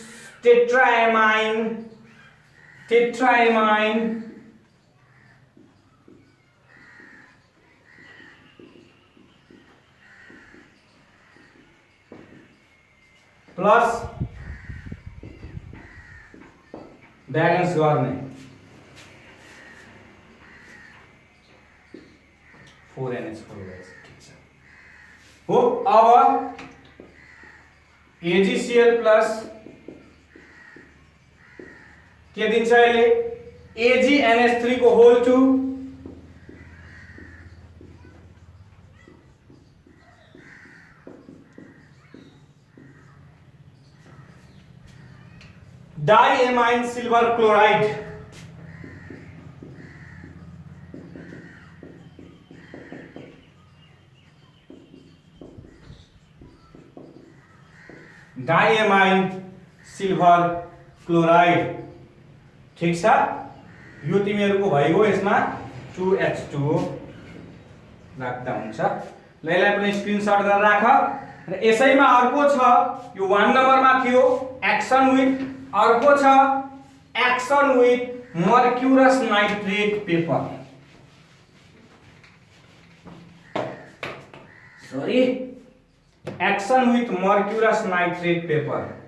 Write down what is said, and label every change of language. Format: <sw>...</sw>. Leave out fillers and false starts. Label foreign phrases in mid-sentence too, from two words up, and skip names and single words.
<en>plus balance</en> <ne>गर्ने 4NH4OH ठीक छ हो अब AgCl प्लस के दिन्छ यसले AgNH3 को होल 2</ne> <en>diamine silver chloride</en> <ne>ठीक छ यो तिमीहरुको भइगयो यसमा 2H2O राख्दा हुन्छ ल यसलाई पनि स्क्रिनशट गरेर राख र यसैमा अर्को छ यो 1 नम्बरमा थियो एक्सन विथ अर्को छ</ne> <en>action with mercurous nitrate paper action with</en> <ne>मर्क्युरस नाइट्रेट पेपर</ne>